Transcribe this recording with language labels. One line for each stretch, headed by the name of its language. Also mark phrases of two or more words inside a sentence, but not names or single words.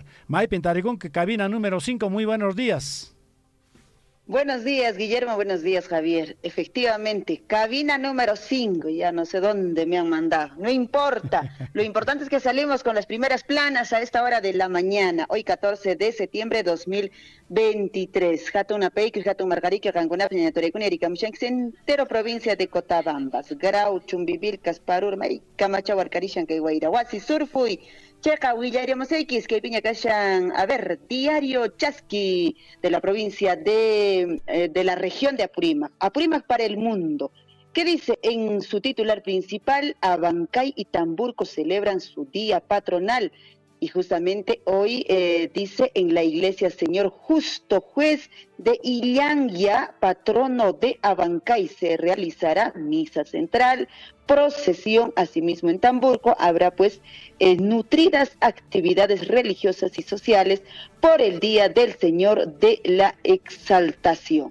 Spanish: May Pintaricón, que cabina número 5. Muy buenos días. Buenos días, Guillermo, buenos días, Javier. Efectivamente, cabina número 5, ya no sé dónde me han mandado. No importa, lo importante es que salimos con las primeras planas a esta hora de la mañana, hoy 14 de septiembre de 2023. Hatun Apeikir, Hatun Margarique, Rangunap, Ñatorecuni, Ericamichan, entero provincia de Cotabambas, Grau, Chumbibil, Casparur, May, Camacha, Huarcarishan, Guairahuasi, Surfui, Checa, Huillaríamos X, que piña callan, a ver, diario Chasqui de la provincia de la región de Apurímac. Apurímac para el mundo. ¿Qué dice? En su titular principal, Abancay y Tamburco celebran su día patronal. Y justamente hoy dice en la iglesia Señor Justo Juez de Illanguia, patrono de Abancay, se realizará misa central, procesión, asimismo en Tamburco habrá pues nutridas actividades religiosas y sociales por el Día del Señor de la Exaltación.